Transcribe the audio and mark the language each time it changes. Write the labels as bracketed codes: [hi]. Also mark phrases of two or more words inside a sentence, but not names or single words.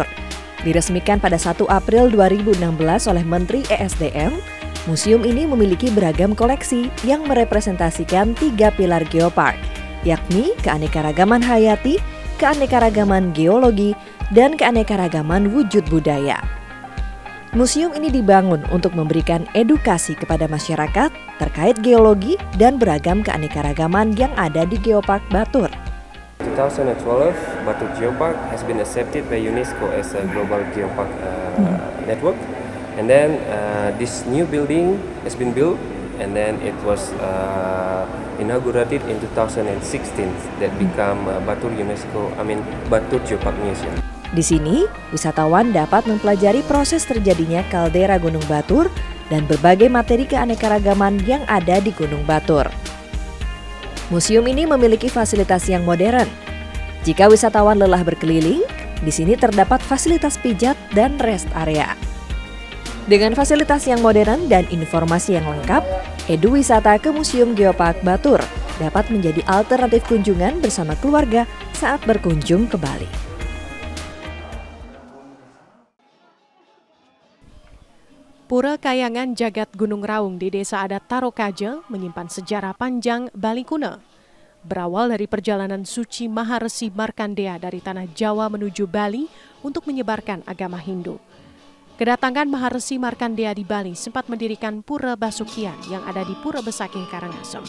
[id] Diresmikan pada 1 April 2016 oleh Menteri ESDM, museum ini memiliki beragam koleksi yang merepresentasikan 3 pilar Geopark, yakni keanekaragaman hayati, keanekaragaman geologi, dan keanekaragaman wujud budaya. Museum ini dibangun untuk memberikan edukasi kepada masyarakat terkait geologi dan beragam keanekaragaman yang ada di Geopark Batur. [en] 2012, Batur Geopark has been accepted by UNESCO as a global geopark network, and then this new building has been built, and then it was inaugurated in 2016 that become Batur Geopark Museum. [id] Di sini, wisatawan dapat mempelajari proses terjadinya kaldera Gunung Batur dan berbagai materi keanekaragaman yang ada di Gunung Batur. Museum ini memiliki fasilitas yang modern. Jika wisatawan lelah berkeliling, di sini terdapat fasilitas pijat dan [en] rest area. [id] Dengan fasilitas yang modern dan informasi yang lengkap, edu wisata ke Museum Geopark Batur dapat menjadi alternatif kunjungan bersama keluarga saat berkunjung ke Bali. Pura Kayangan Jagat Gunung Raung di Desa Adat Tarokaje menyimpan sejarah panjang Bali kuno. Berawal dari perjalanan suci Maharesi Markandeya dari tanah Jawa menuju Bali untuk menyebarkan agama Hindu. Kedatangan Maharesi Markandeya di Bali sempat mendirikan Pura Basukian yang ada di Pura Besakih Karangasem.